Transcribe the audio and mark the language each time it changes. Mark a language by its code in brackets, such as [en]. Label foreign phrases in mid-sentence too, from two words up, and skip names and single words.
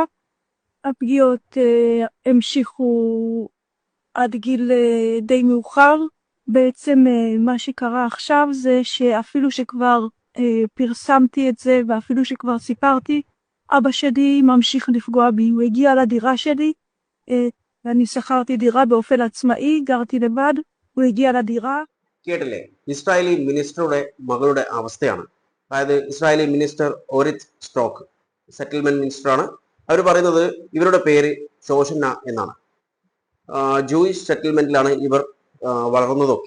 [he] הפגיעות המשיכו עד גיל די מאוחר. בעצם מה שקרה עכשיו זה שאפילו שכבר פרסמתי את זה ואפילו שכבר סיפרתי, אבא שלי ממשיך לפגוע בי. הוא הגיע לדירה שלי ואני שכרתי דירה באופן עצמאי, גרתי לבד. [ml] കേട്ടില്ലേ, [en] Israeli ministerude [ml] മകളുടെ അവസ്ഥയാണ്. അതായത് [en] Israeli minister [ml] ഓരിത് സ്ട്രോക്ക് [en] settlement ministeraanu. [ml] അവർ പറയുന്നത് ഇവരുടെ പേര് ശോഷന എന്നാണ്. [en] Jewish settlementilaanu [ml] ഇവർ വളർന്നതൊക്കെ.